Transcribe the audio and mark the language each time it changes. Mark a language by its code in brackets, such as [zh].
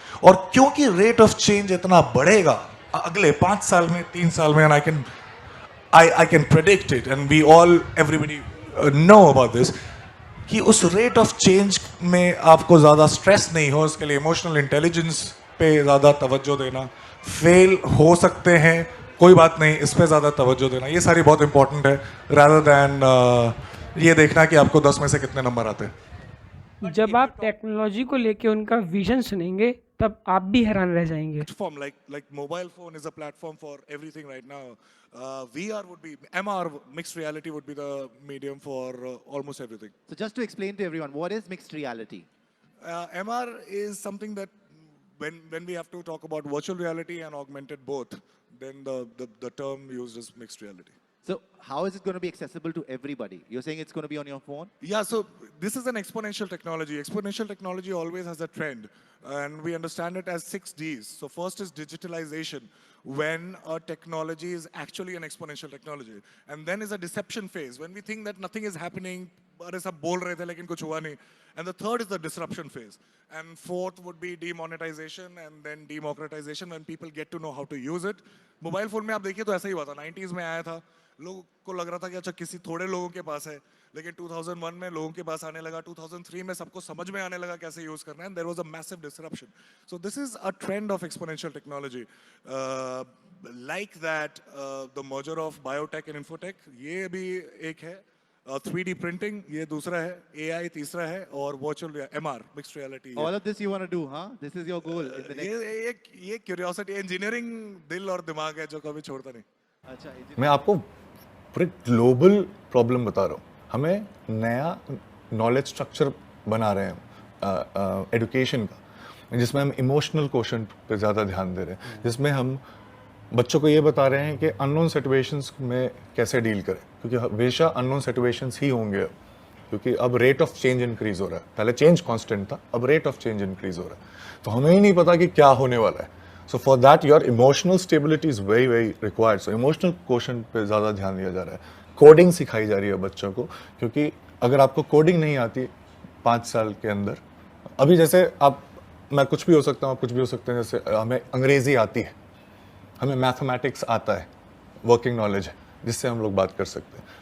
[hi] और क्योंकि rate of change इतना बढ़ेगा अगले 5 साल में, 3 साल में, [en] and I can predict it, and we all everybody know about this, [hi] कि उस रेट ऑफ चेंज में आपको ज़्यादा स्ट्रेस नहीं हो, उसके लिए इमोशनल इंटेलिजेंस पे ज़्यादा तवज्जो देना, फेल हो सकते हैं कोई बात नहीं, इस पे ज़्यादा तवज्जो देना, ये सारी बहुत इंपॉर्टेंट है, [en] rather than [hi] ये देखना कि आपको 10 में से कितने नंबर आते हैं। जब आप टेक्नोलॉजी को लेके उनका विजन सुनेंगे तब आप भी हैरान रह जाएंगे। [en] Platform like mobile phone is a platform for everything right now. VR would be, MR, mixed reality would be the medium for almost everything. So just to explain to everyone, what is mixed reality? MR is something that when we have to talk about virtual reality and augmented both, then the term used is mixed reality. So how is it going to be accessible to everybody? You're saying it's going to be on your phone? Yeah, so this is an exponential technology. Exponential technology always has a trend, and we understand it as 6 Ds. So first is digitalization, when a technology is actually an exponential technology. And then is a deception phase, when we think that nothing is happening, [hi] अरे सब बोल रहे थे लेकिन कुछ हुआ नहीं. [en] And the third is the disruption phase. And fourth would be demonetization and then democratization, when people get to know how to use it. [hi] Mobile phone में आप देखिए तो ऐसा ही हुआ था, 90s में आया था, लोगों को लग रहा था कि अच्छा किसी थोड़े लोगों के पास है, लेकिन 2001 में लोगों के पास आने लगा, 2003 में सबको समझ में आने लगा कैसे यूज करना है, [en] and there was a massive disruption. So this is a trend of exponential technology. Like that, the merger of biotech and infotech, [hi] ये भी एक है, [en] 3D printing [hi] ये दूसरा है, [en] AI तीसरा है, और virtual MR, mixed reality. All of this you want to do, huh? This is your goal in the next... [hi] ये curiosity, engineering दिल और दिमाग है जो कभी छोड़ता नहीं. अच्छा, मैं आपको पूरे ग्लोबल प्रॉब्लम बता रहा हूँ. हमें नया नॉलेज स्ट्रक्चर बना रहे हैं एजुकेशन का, जिसमें हम इमोशनल क्वेश्चन पे ज़्यादा ध्यान दे रहे हैं, जिसमें हम बच्चों को ये बता रहे हैं कि अननोन सिचुएशंस में कैसे डील करें, क्योंकि हमेशा अननोन सिचुएशंस ही होंगे अब, क्योंकि अब रेट ऑफ चेंज इंक्रीज हो रहा है. पहले चेंज कांस्टेंट था, अब रेट ऑफ चेंज इंक्रीज हो रहा है, तो हमें ही नहीं पता कि क्या होने वाला है. [en] So for that, your emotional stability is very, very required. So emotional quotient [hi] पे ज़्यादा ध्यान दिया जा रहा है. कोडिंग सिखाई जा रही है बच्चों को, क्योंकि अगर आपको कोडिंग नहीं आती 5 साल के अंदर, अभी जैसे मैं कुछ भी हो सकता हूँ, आप कुछ भी हो सकते हैं, जैसे हमें अंग्रेज़ी आती है, हमें मैथमेटिक्स आता है, वर्किंग नॉलेज है जिससे हम लोग बात कर सकते हैं.